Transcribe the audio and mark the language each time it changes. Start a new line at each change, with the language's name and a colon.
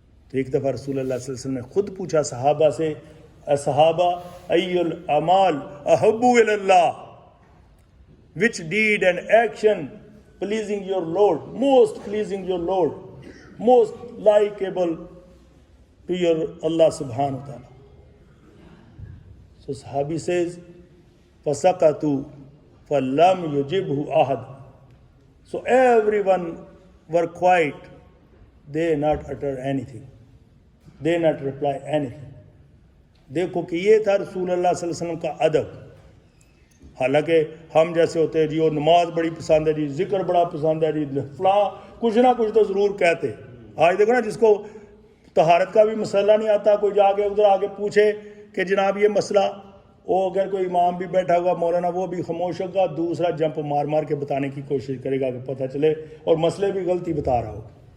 Urdu: تو ایک دفعہ رسول اللہ صلی اللہ علیہ وسلم نے خود پوچھا صحابہ سے،
English: صحابہ
Arabic: ای الاعمال احب الی اللہ،
English: which deed and action pleasing your Lord, most pleasing your Lord, most likeable to your Allah subhanahu wa ta'ala. So Sahabi says,
Arabic: فَسَقَتُوا فَلَّمْ يُجِبْهُ أَحَدٌ.
English: So everyone were quiet, they not utter anything, they not reply anything.
Urdu: دیکھو کہ یہ تھا رسول اللہ صلی اللہ علیہ وسلم کا ادب. حالانکہ ہم جیسے ہوتے ہیں جی، اور نماز بڑی پسند ہے جی، ذکر بڑا پسند ہے جی، فلاں کچھ نہ کچھ تو ضرور کہتے. آج دیکھو نا، جس کو طہارت کا بھی مسئلہ نہیں آتا، کوئی جا کے ادھر آگے پوچھے کہ جناب یہ مسئلہ، وہ اگر کوئی امام بھی بیٹھا ہوگا مولانا، وہ بھی خاموش ہوگا، دوسرا جمپ مار مار کے بتانے کی کوشش کرے گا کہ پتہ چلے، اور مسئلے بھی غلطی بتا رہا ہوگا.